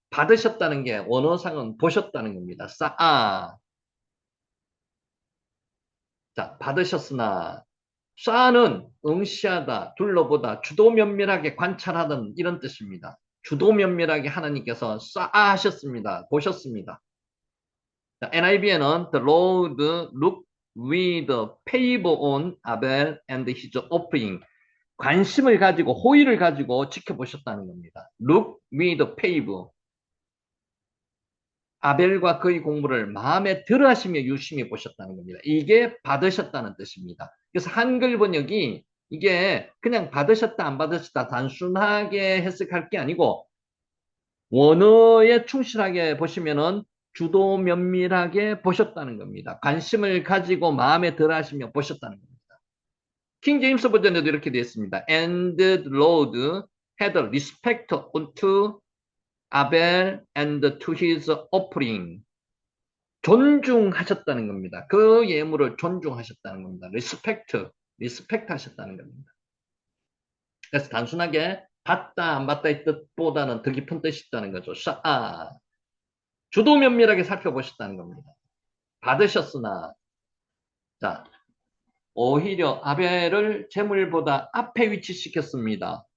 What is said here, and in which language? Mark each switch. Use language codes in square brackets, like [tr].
[ko] 받으셨다는 게 원어상은 보셨다는 겁니다. 자, 받으셨으나 쌓아는 응시하다, 둘러보다, 주도 면밀하게 관찰하던 이런 뜻입니다. 주도 면밀하게 하나님께서 쌓아하셨습니다. 보셨습니다. NIV에는 [en] The Lord looked with favor on Abel and his offering. [ko] 관심을 가지고 호의를 가지고 지켜보셨다는 겁니다. [en] Look with favor. [ko] 아벨과 그의 공부를 마음에 들어 하시며 유심히 보셨다는 겁니다. 이게 받으셨다는 뜻입니다. 그래서 한글 번역이 이게 그냥 받으셨다 안 받으셨다 단순하게 해석할 게 아니고 원어에 충실하게 보시면은 주도 면밀하게 보셨다는 겁니다. 관심을 가지고 마음에 들어 하시며 보셨다는 겁니다. 킹 제임스 버전에도 이렇게 되어 있습니다. [en] And the Lord had respect unto Abel and to his offering. [ko] 존중하셨다는 겁니다. 그 예물을 존중하셨다는 겁니다. 리스펙트 하셨다는 겁니다. 그래서 단순하게 받다 안 받다의 뜻보다는 더 깊은 뜻이 있다는 거죠. 주도 면밀하게 살펴보셨다는 겁니다. 받으셨으나 자 오히려 아벨을 재물보다 앞에 위치시켰습니다.